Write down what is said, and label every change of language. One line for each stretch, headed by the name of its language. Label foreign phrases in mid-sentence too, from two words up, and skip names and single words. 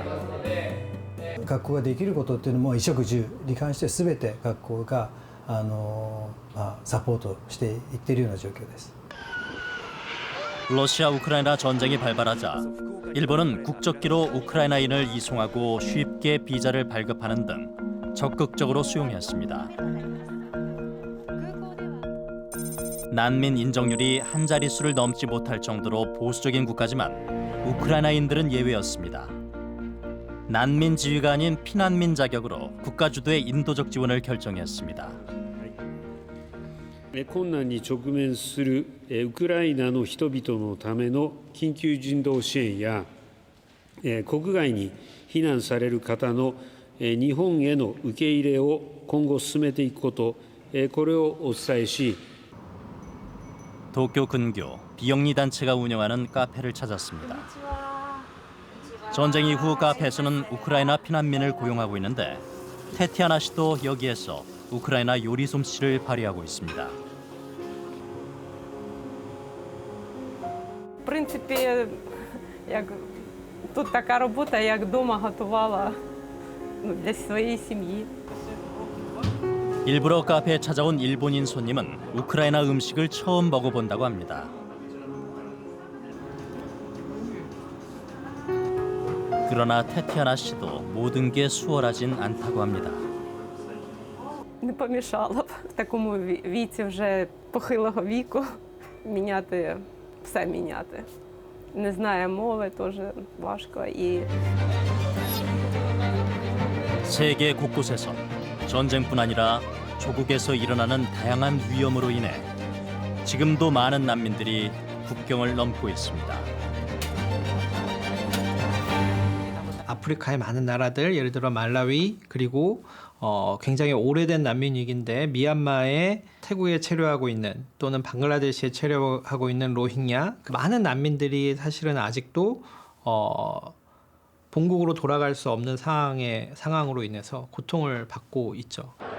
Japanese: 学校ができることっていうのも衣食住に関して全て学校がサポートしていっているような状況です。
Korean: 러시아 우크라이나 전쟁이 발발하자 일본은 국적기로 우크라이나인을 이송하고 쉽게 비자를 발급하는 등 적극적으로 수용했습니다. 난민 인정률이 한 자릿수를 넘지 못할 정도로 보수적인 국가지만 우크라이나인들은 예외였습니다. 난민 지위가 아닌 피난민 자격으로 국가 주도의 인도적 지원을 결정했습니다.
Japanese: 困難に直面するウクライナの人々のための緊急人道支援や国外に避難される方の日本への受け入れを今後進めていくこと、これをお伝えし
Korean: 도쿄 근교 비영리 단체가 운영하는 카페를 찾았습니다. 전쟁 이후 카페에서는 우크라이나 피난민을 고용하고 있는데 테티아나 씨도 여기에서 우크라이나 요리 솜씨를 발휘하고 있습니다.
Ukrainian: В принципі, як тут така робота, як вдома готувала для своєї сім'ї.
Korean: 일부러 카페에 찾아온 일본인 손님은 우크라이나 음식을 처음 먹어본다고 합니다. 그러나 테티아나 씨도 모든 게 수월하진 않다고 합니다.
Ukrainian: Не помішало б в такому віці вже похилого віку все міняти. Не знає мови, теж важко.
Korean: 세계 곳곳에서 전쟁뿐 아니라 조국에서 일어나는 다양한 위험으로 인해 지금도 많은 난민들이 국경을 넘고 있습니다. 아프리카의 많은 나라들, 예를 들어 말라위, 그리고 굉장히 오래된 난민 위기인데 미얀마에 태국에 체류하고 있는 또는 방글라데시에 체류하고 있는 로힝야, 많은 난민들이 사실은 아직도 본국으로 돌아갈 수 없는 상황으로 인해서 고통을 받고 있죠.